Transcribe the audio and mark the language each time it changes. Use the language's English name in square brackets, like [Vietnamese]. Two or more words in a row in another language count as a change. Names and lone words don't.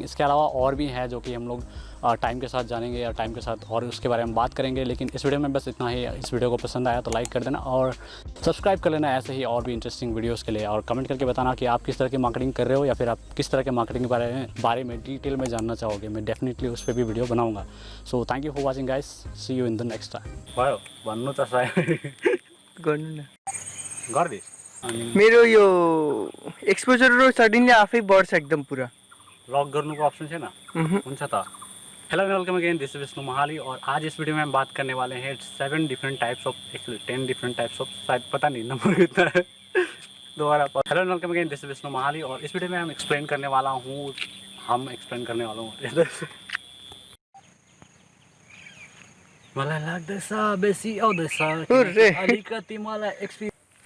[Hindi] इसके अलावा और भी हैं जो कि हम लोग टाइम के साथ जानेंगे या टाइम के साथ और उसके बारे में बात करेंगे, लेकिन इस वीडियो में बस इतना ही। इस वीडियो को पसंद आया तो लाइक कर देना और सब्सक्राइब कर लेना ऐसे ही और भी इंटरेस्टिंग वीडियोस के लिए, और कमेंट करके बताना कि आप किस तरह की मार्केटिंग कर रहे हो या फिर आप किस तरह के मार्केटिंग के बारे में डिटेल में जानना चाहोगे। मैं डेफिनेटली उस पर भी वीडियो बनाऊंगा। [English] so thank you for watching guys, see you in the next time. [Nepali] भन्नु त गर्नु न गर्दिस् मेरो यो एक्सपोजर र सडनली आफै बढ्छ एकदम पुरा लक गर्नुको अप्सन छैन? हुन्छ त। [English] hello and welcome again, this is [Hindi] विष्णु महाली, और आज इस वीडियो में हम बात करने वाले हैं [English] 7 different types of, actually 10 different types of, [Hindi] शायद पता नहीं नंबर कितना है दोबारा। [English] hello and welcome again, this is [Hindi] विष्णु महाली, और इस वीडियो में हम एक्सप्लेन करने वाला हूँ [Nepali] मलाई लाग्दैछ बेसी आउँदैछ, अलिकति मलाई एक्सपिरियन्स